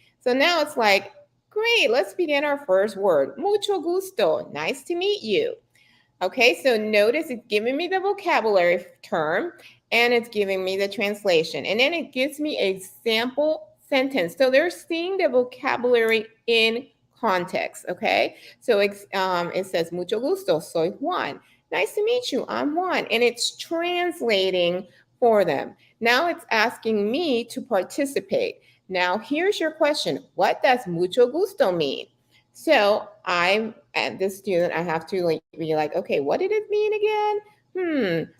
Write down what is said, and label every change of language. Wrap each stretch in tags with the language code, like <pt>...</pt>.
<en>So now it's like, great, let's begin our first word.</en> <es>Mucho gusto.</es> <en>Nice to meet you. Okay, so notice it's giving me the vocabulary term and it's giving me the translation. And then it gives me a sample sentence. So they're seeing the vocabulary in context, okay? So it says,</en> <es>mucho gusto, soy Juan.</es> <en>Nice to meet you, I'm Juan. And it's translating for them. Now it's asking me to participate. Now here's your question. What does mucho gusto mean? So I'm at this student, I have to be like, okay, what did it mean again?</en>